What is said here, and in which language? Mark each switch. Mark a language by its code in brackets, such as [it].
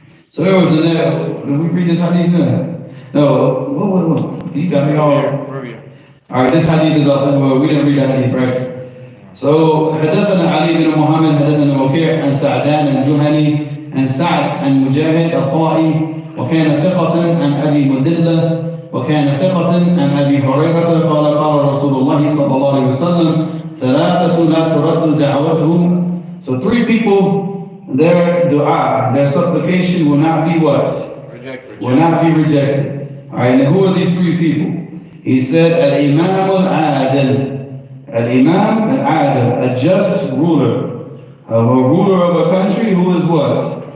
[en] So there was did we read this hadith now? No, what? You got me all. Alright, this hadith is authentic. Well, we didn't read that hadith, right? So, [ar] حدثنا علي بن محمد حدثنا وكيع عن سعدان الجهني عن سعد عن مجاهد الطائي وكان ثقة عن أبي مدلة وكان ثقة عن أبي هريرة قال رسول الله صلى الله عليه وسلم ثلاثة لا ترد دعوتهم. [en] So 3 people, their dua, their supplication will not be what? Rejected. Will not be rejected. Alright, now who are these 3 people? He said, Al-Imam Al-Adil. Al-Imam Al-Adil, a just ruler. A ruler of a country who is what?